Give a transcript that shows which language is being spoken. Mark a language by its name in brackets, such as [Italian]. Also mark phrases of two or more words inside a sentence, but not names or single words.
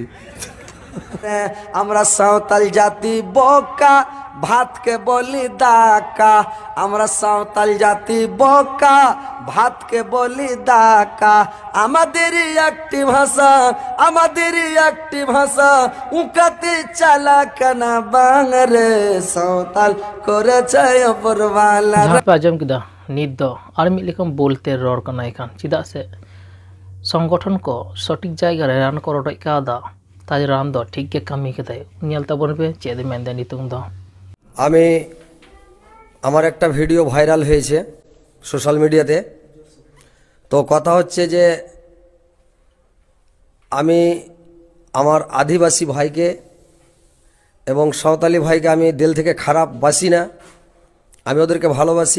[Bangla] আমরা সাঁওতাল জাতি বোকা, ভাতকে বলি দাকা, আমরা সাঁওতাল জাতি বোকা, ভাতকে বলি দাকা, আমাদেরই একটি ভাষা, আমাদেরই একটি ভাষা, উকাতে চালাক না বাংরে, সাঁওতাল করেছে অপরওয়ালা। [Santali] ᱡᱟᱦᱟᱸ ᱯᱮ ᱟᱸᱡᱚᱢ ᱠᱮᱫᱟ ᱱᱤᱛ ᱫᱚ ᱟᱨ ᱢᱤᱫ ᱞᱮᱠᱟᱱ ᱵᱳᱞᱛᱮ ᱨᱚᱲ ᱠᱟᱱᱟ ᱮᱠᱷᱟᱱ, ᱪᱮᱫᱟᱜ ᱥᱮ ᱥᱚᱝᱜᱚᱴᱷᱚᱱ ᱠᱚ ᱥᱚᱴᱷᱤᱠ ᱡᱟᱭᱜᱟ ᱨᱮ ᱨᱟᱱ ᱠᱚ ᱨᱚᱰᱚᱡ ᱠᱟᱣᱫᱟ, ᱛᱟᱡ ᱨᱟᱱ ᱫᱚ ᱴᱷᱤᱠ ᱜᱮ ᱠᱟᱹᱢᱤ ᱠᱮᱫᱟᱭ। ᱧᱮᱞ ᱛᱟᱵᱚᱱ ᱯᱮ ᱪᱮᱫ ᱮ ᱢᱮᱱᱫᱟ ᱱᱤᱛᱚᱝ ᱫᱚ। [Bangla] আমি আমার একটা ভিডিও ভাইরাল হয়েছে সোশ্যাল মিডিয়াতে। তো কথা হচ্ছে যে আমি আমার আদিবাসী ভাইকে এবং সাঁওতালি ভাইকে আমি দিল থেকে খারাপ বাসি না, আমি ওদেরকে ভালোবাসি।